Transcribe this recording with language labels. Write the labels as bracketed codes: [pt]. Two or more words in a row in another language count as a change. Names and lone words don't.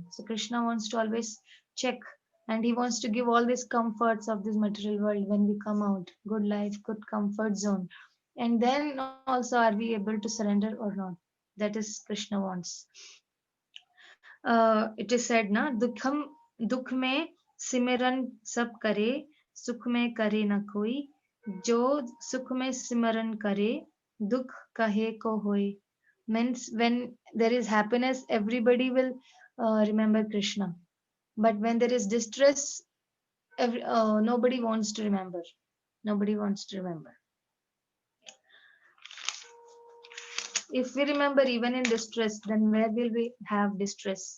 [en] So Krishna wants to always check, and he wants to give all these comforts of this material world when we come out, good life, good comfort zone, and then also are we able to surrender or not. That is Krishna wants. It is said na, [hi] दुख में सिमरन सब करे, सुख में करे न कोई, जो सुख में सिमरन करे, दुख कहे को होय. [en] Means when there is happiness, everybody will remember Krishna, but when there is distress, nobody wants to remember. Nobody wants to remember. If we remember even in distress, then where will we have distress?